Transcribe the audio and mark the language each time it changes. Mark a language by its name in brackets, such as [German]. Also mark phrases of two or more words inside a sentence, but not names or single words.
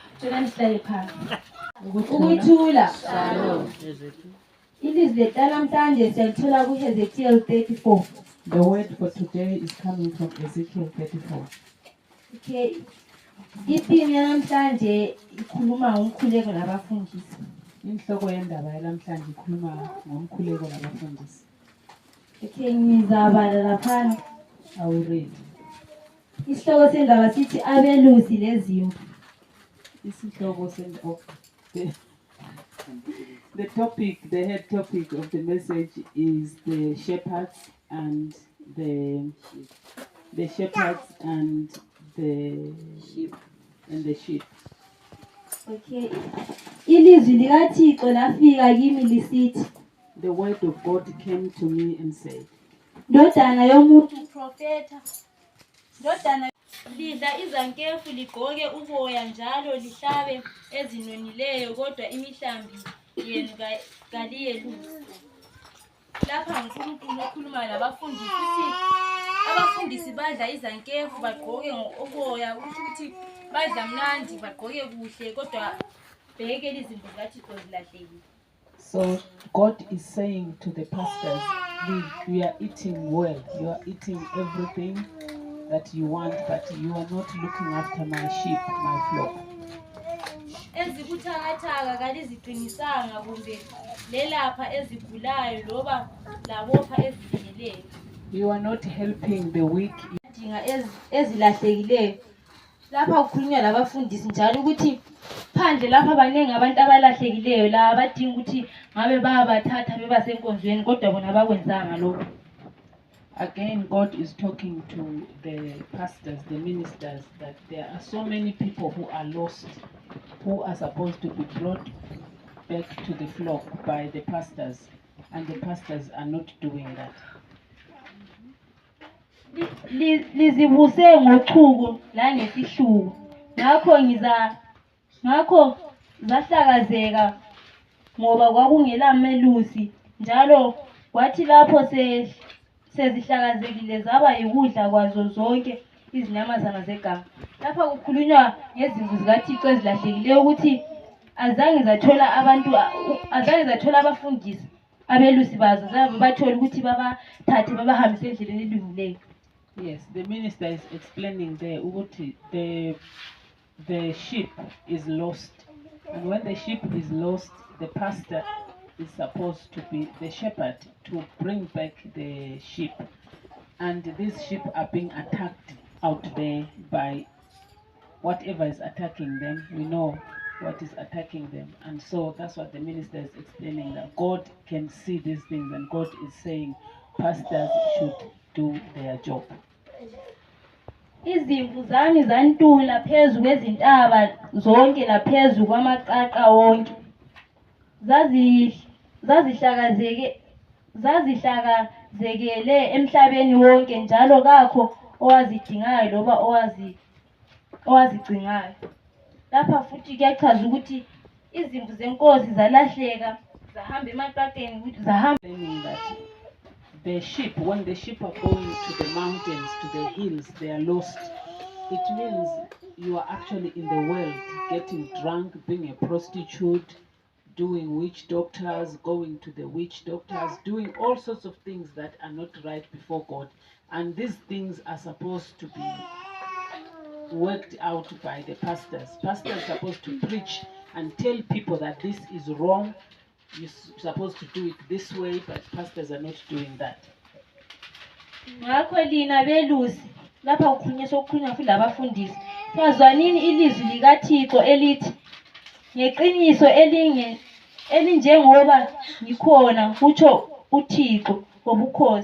[North Ndebele] Ukuthula. Ilizwi namhlanje siyalithola kuHezekiel 34. [English] The word for today is coming from Ezekiel 34. Okay. [North Ndebele] Itheme namhlanje ikhuluma ngomkhuleko nabafundisi. Inhloko yendaba yanamhlanje ikhuluma ngomkhuleko nabafundisi. Okay, ngizabala lapha. [English] I will read. [North Ndebele] Isihloko sendaba sithi abelusi lezimvu. [English] Isihloko the head topic of the message is the shepherds and the shepherds and the sheep. Okay. [North Ndebele] Ilizwi likaThixo lafika kimi lisithi. [English] The word of God came to me and said, [North Ndebele] Ndodana yomuntu prophetha. Ndodana lidla izankefu ligqoke uboya njalo lihlabe ezinonileyo kodwa imihlambi yenu kaliyelusi. Lapha uNkulunkulu okhuluma nabafundisi. Abafundisi badla izankefu bagqoke uboya ukuthi badla mnandi bagqoke kuhle kodwa bheke izimvu zikaThixo zilahlekile. [English] So God is saying to the pastors, you are eating well, you are eating everything that you want, but you are not looking after my sheep, my flock. [North Ndebele] Ezikuthakathaka kaliziqinisanga kumbe lelapha ezigulayo loba labopha ezifileyo. [English] You are not helping the weak. [North Ndebele] Dinga ezilahlekileyo. Lapha ukukhulunywa labafundisi njalo ukuthi phandle lapha abaningi abantu abalahlekileyo la abadinga ukuthi ngabe bayabathatha bebasenkonzweni kodwa bona bakwenzanga lokho. [English] Again, God is talking to the pastors, the ministers, that there are so many people who are lost, who are supposed to be brought back to the flock by the pastors, and the pastors are not doing that. [North Ndebele] Lizibuse ngochuku la nesihluku. Ngakho zahlakazeka ngoba kwakungela melusi njalo kwathi lapho sezihlakazekile zaba yikudla kwazo zonke izinyamazana zeganga. Lapha kukhulunywa ngezimvu zikaThixo ezilahlekileyo ukuthi azange zathola abafundisi abelusi bazo zabe bathola ukuthi babathathe babahambise endleleni elungileyo. [English] Yes, the minister is explaining there the sheep is lost, and when the sheep is lost, the pastor is supposed to be the shepherd to bring back the sheep, and these sheep are being attacked out there by whatever is attacking them. We know what is attacking them, and so that's what the minister is explaining, that God can see these things and God is saying pastors should do their job. [North Ndebele] Izimvu zami zantula phezu kwezintaba zonke laphezu kwamaqaqa wonke. Zazihlakazekele emhlabeni wonke njalo kakho owazidingayo loba owazigcingayo. Lapha futhi kuyachaza ukuthi izimvu zenkosi zalahleka zahamba emaqaqeni ukuthi zahamba. [English] The sheep, when the sheep are going to the mountains, to the hills, they are lost. It means you are actually in the world, getting drunk, being a prostitute, doing witch doctors, going to the witch doctors, doing all sorts of things that are not right before God. And these things are supposed to be worked out by the pastors. Pastors are supposed to preach and tell people that this is wrong. You're supposed to do it this way, but pastors are not doing that. [North Ndebele] Ngakho lina belusi lapha ukukhulunywa futhi labafundisi. Yazwanini ilizwi likaThixo elithi ngeqiniso elinjengoba ngikhona kutsho uThixo wobukhosi.